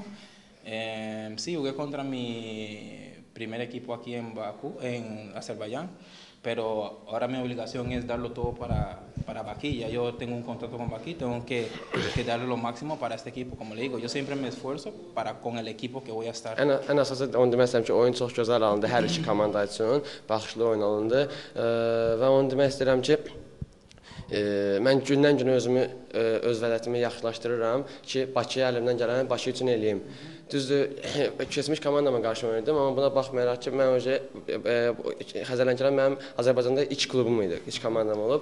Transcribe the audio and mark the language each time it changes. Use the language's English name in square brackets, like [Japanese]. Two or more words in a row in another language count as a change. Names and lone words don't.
[Spanish] Sí, jugué contra mi primer equipo aquí en Bakú, en Azerbaiyán, pero ahora mi obligación es darlo todo para Bakí. Ya yo tengo un contrato con Bakí, tengo que darle lo máximo para este equipo. Como le digo, yo siempre me esfuerzo con el equipo que voy a estar. [Azerbaijani] Ən əsası onu demək istəyirəm ki, oyun çox gözəl alındı hər iki komanda üçün, baxışlı oyun alındı və onu demək istəyirəm ki, mən gündən-günə özümü, öz vəziyyətimi yaxşılaşdırıram ki, Bakıya əlimdən gələni Bakı üçün eləyim. Düzdür, keçmiş komandama qarşı oynadım, amma buna baxmayaraq ki, mən Xəzər Lənkəran mənim Azərbaycanda ilk klubum idi, ilk komandam olub.